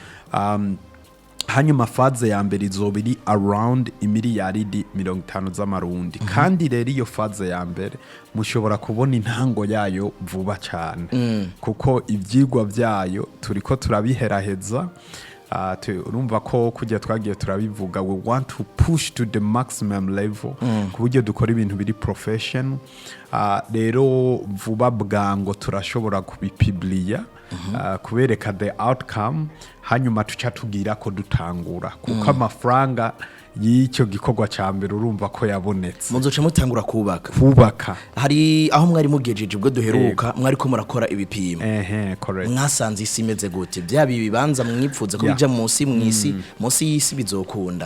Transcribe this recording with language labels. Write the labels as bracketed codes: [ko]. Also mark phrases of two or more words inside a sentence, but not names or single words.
[rn] Hanyuma faze ya mbere izobiri around imiliyaridi 50 z'amarundi. Kandi rero iyo faze ya mbere mushobora kubona intango yayo vuba cyane kuko ivyigwa byayo turiko turabiheraheza. Urumva ko kujya twagiye turabivuga [en] we want to push to the maximum level [rn] kuburyo dukora ibintu biri professional. Rero vuba bwango turashobora kubipubliya kubereka [en] the outcome [rn] hanyuma tuca tugira ko dutangura kuko amafaranga y'icyo gikorwa cya mbere urumva ko yabonetse. Muzoca mutangura kubaka. Hari aho mwari mugejeje ubwo duheruka mwari ko murakora ibipimo. [en] Correct. [rn] Mwasanze isi imeze gute? Byabi bibanza mwipfuza ko bija munsi y'isi bizokunda.